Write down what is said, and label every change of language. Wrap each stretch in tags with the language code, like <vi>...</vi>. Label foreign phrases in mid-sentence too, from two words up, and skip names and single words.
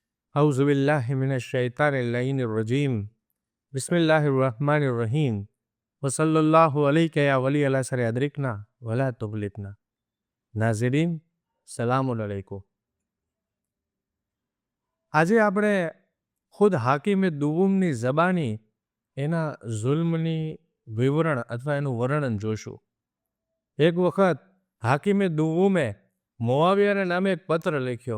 <ar>أعوذ بالله من الشيطان الرجيم بسم الله الرحمن الرحيم وصلى الله عليك يا ولي العصر أدركنا ولا تغفلنا.</ar> <ur>नाज़रीन,</ur> <ar>السلام عليكم.</ar> <gu>આજે આપણે ખુદ હાકીમે દુવુમની ઝબાની એના ઝુલ્મની વિવરણ અથવા એનું વર્ણન જોશું। એક વખત હાકીમે દુવુમે મુઆવિયાના નામે એક પત્ર લખ્યો।</gu>